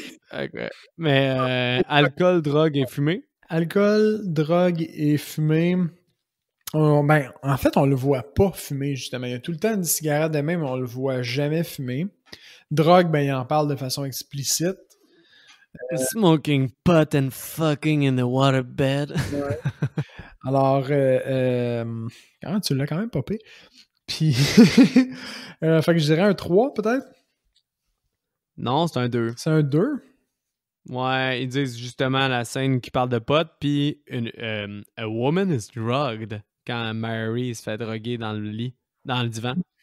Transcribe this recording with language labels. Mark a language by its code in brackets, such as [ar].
[fr] Okay. Mais alcool, drogue et fumée. Alcool, drogue et fumée. Ben, en fait, on le voit pas fumer, justement. Il y a tout le temps une cigarette de même, mais on le voit jamais fumer. Drogue, ben, il en parle de façon explicite. [en] Smoking pot and fucking in the waterbed. [fr] Ouais. Alors, tu l'as quand même popé. Puis, fait que je dirais un 3, peut-être? Non, c'est un 2. C'est un 2? Ouais, ils disent justement la scène qui parle de pot, puis [en] a woman is drugged [fr] quand Mary se fait droguer dans le lit, dans le divan.